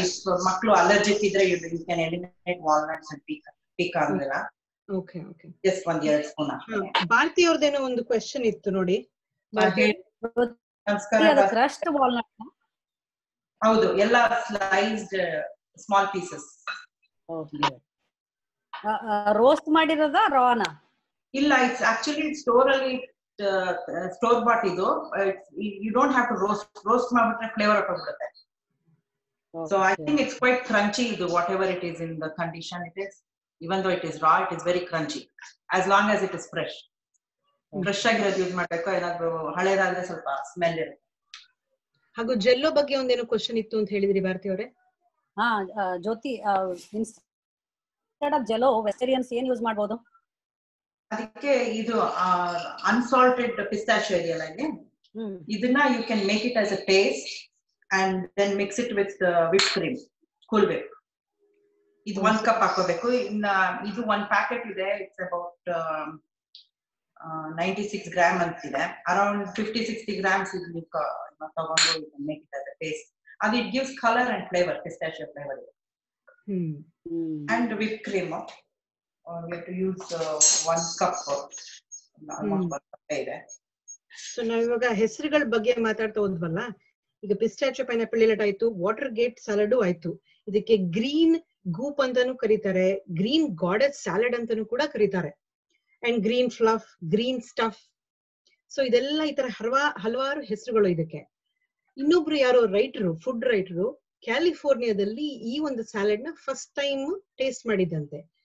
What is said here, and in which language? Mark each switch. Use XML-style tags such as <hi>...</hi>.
<en>If</en> <kn>ಮಕ್ಕಳು allergic ಇದ್ರೆ</kn> <en>you can eliminate walnuts and pecan ಎಲ್ಲ. Okay okay,</en> <kn>just 1-2 ಸ್ಪೂನ್ ಹಾಕ್ತೀನಿ. ಭಾರತಿ ಅವ್ರದೇನೋ ಒಂದು ಕ್ವೆಶ್ಚನ್ ಇತ್ತು ನೋಡಿ. ನಮಸ್ಕಾರ. ಕ್ರಶ್ಡ್ ವಾಲ್ನಟ್ ಹೌದು, ಎಲ್ಲ sliced small pieces. Roast ಮಾಡಿರೋದಾ Rana? ಇಲ್ಲ,</kn> <en>it's actually store</en> <kn>ಅಲ್ಲಿ ಸ್ಟೋರ್ ಬಾಟ್ ಇದು.</kn> <en>you don't have to roast</en> <kn>ಮಾಡ್ಬಿಟ್ರೆ flavour ಹೊರಟೋಗ್ಬಿಡುತ್ತೆ.</kn> <en>So I think it's quite crunchy, whatever it is in the condition it is. Even though it is raw, it is very crunchy as long as it is fresh.</en> <kn>Fresh ಆಗಿರೋದು use ಮಾಡಬೇಕು. ಏನಾದ್ರು ಹಳೇದಾದ್ರೆ ಸ್ವಲ್ಪ smell ಇರುತ್ತೆ. ಹಾಗೂ ಜೆಲ್ಲೋ ಬಗ್ಗೆ ಒಂದೇನೋ question ಇತ್ತು ಅಂತ ಹೇಳಿದ್ರಿ ಭಾರತಿ ಅವರೇ. ಜ್ಯೋತಿ, ಇನ್ಸ್ಟೆಡ್ ಆಫ್ ಜೆಲ್ಲೋ ವೆಜಿಟೇರಿಯನ್ಸ್ ಏನ್ ಯೂಸ್ ಮಾಡಬಹುದು? ಅದಕ್ಕೆ ಇದು ಅನ್ಸಾಲ್ಟೆಡ್ ಪಿಸ್ತಾಚಿಯೋ ಇದೆಯಲ್ಲ, ಇದನ್ನ</kn> <en>You can make it as a paste and then mix it with whipped cream, cool whip.</en> <kn>ಇದು 1 ಕಪ್ ಹಾಕೋಬೇಕು. ಇನ್ನ ಇದು 1 ಪ್ಯಾಕೆಟ್ ಇದೆ,</kn> <en>it's about</en> <kn>96 ಗ್ರಾಮ್ ಅಂತಿದೆ. ಅರೌಂಡ್ 50-60 ಗ್ರಾಮ್ಸ್ ಇದು ನೀವು ತಗೊಂಡು</kn> <en>You can make it as a paste.</en> <kn>ಅದು</kn> <en>it gives colour and flavour,</en> <kn>pistachio flavour.</kn> <en>and whipped cream, you have to use 1 cup, almost 1 cup ಇದೆ.</en> <kn>ಸೊ ನಾವಿವಾಗ ಹೆಸರುಗಳ ಬಗ್ಗೆ ಮಾತಾಡ್ತಾ ಹೋದ್ವಲ್ಲ, ಈಗ ಪಿಸ್ಟಾಚಿಯೋ ಪೈನಾಪಲ್ ಡಿಲೈಟ್ ಆಯ್ತು, ವಾಟರ್ ಗೇಟ್ ಸ್ಯಾಲಡ್ ಆಯ್ತು. ಇದಕ್ಕೆ ಗ್ರೀನ್ ಗೂಪ್ ಅಂತಾನು ಕರೀತಾರೆ, ಗ್ರೀನ್ ಗಾಡೆಸ್ ಸ್ಯಾಲಡ್ ಅಂತಾನು ಕೂಡ ಕರೀತಾರೆ, and green ಫ್ಲಫ್, green stuff. So ಇದೆಲ್ಲ ಈ ತರ ಹಲವಾರು ಹೆಸರುಗಳು ಇದಕ್ಕೆ. ಇನ್ನೊಬ್ರು ಯಾರೋ ರೈಟರು, ಫುಡ್ ರೈಟರು, ಕ್ಯಾಲಿಫೋರ್ನಿಯಾದಲ್ಲಿ ಈ ಒಂದು ಸ್ಯಾಲಡ್ ನ ಫಸ್ಟ್ ಟೈಮ್ ಟೇಸ್ಟ್ ಮಾಡಿದ್ದಂತೆ.</kn>